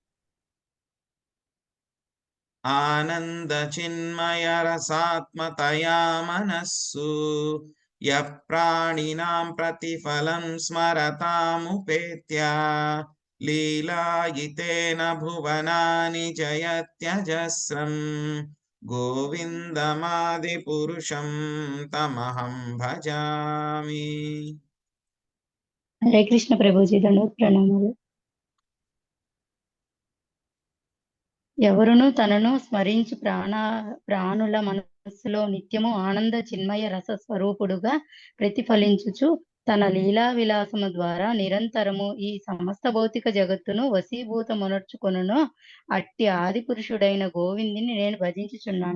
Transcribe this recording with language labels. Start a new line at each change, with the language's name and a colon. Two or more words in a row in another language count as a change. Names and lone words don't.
Sanskrit: ఆనంద చిన్మయ రసాత్మతయా మనస్సు యః ప్రాణినాం ప్రతిఫలం స్మరతాముపేత్య లీలాయితేన భువనాని జయత్యజస్రం గోవిందమాది పురుషం తమహం భజామి.
Telugu: హరే కృష్ణ ప్రభుజీ, దండోత్ ప్రణామాలు. ఎవరును తనను స్మరించి ప్రాణుల మనస్సులో నిత్యము ఆనంద చిన్మయ రస స్వరూపుడుగా ప్రతిఫలించుచు తన లీలా విలాసము ద్వారా నిరంతరము ఈ సమస్త భౌతిక జగత్తును వశీభూతమునర్చుకొనును అట్టి ఆది పురుషుడైన గోవిందుని నేను భజించుచున్నాను.